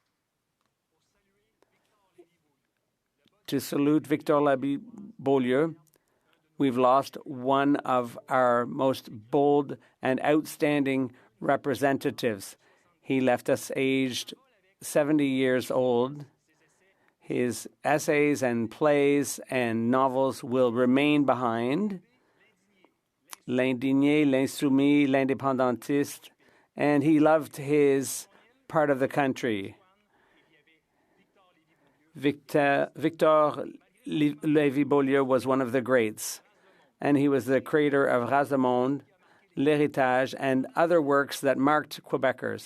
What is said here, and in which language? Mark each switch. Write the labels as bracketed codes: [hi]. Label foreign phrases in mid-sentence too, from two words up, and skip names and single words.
[en] To salute Victor Beaulieu, we've lost one of our most bold and outstanding representatives. He left us aged 70 years old. His essays and plays and novels will remain behind. [fr] L'indigné, l'insoumis, l'indépendantiste, [en] and he loved his part of the country. Victor Lévy-Beaulieu was one of the greats, and he was the creator of Razamonde, L'Héritage, and other works that marked Quebecers.